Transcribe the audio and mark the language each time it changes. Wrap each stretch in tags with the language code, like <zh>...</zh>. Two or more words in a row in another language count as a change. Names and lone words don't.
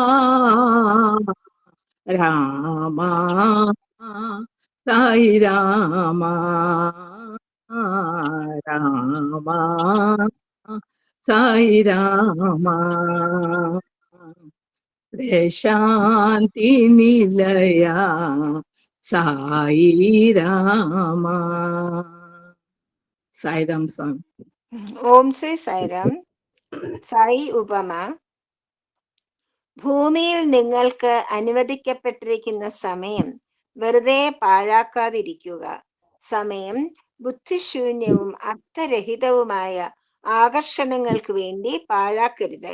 <sa>రామా, సాయి రామా, రామా, సాయి రామా, ప్రశాంతి నిలయ సాయి రామా.</sa> <ml>സായിരാം സ്വാമി. ഓം ശ്രീ സായിരാം. സായി ഉപമ. ഭൂമിയിൽ നിങ്ങൾക്ക് അനുവദിക്കപ്പെട്ടിരിക്കുന്ന സമയം വെറുതെ പാഴാക്കാതിരിക്കുക. സമയം ബുദ്ധിശൂന്യവും അർത്ഥരഹിതവുമായ ആകർഷണങ്ങൾക്ക് വേണ്ടി പാഴാക്കരുത്.</ml>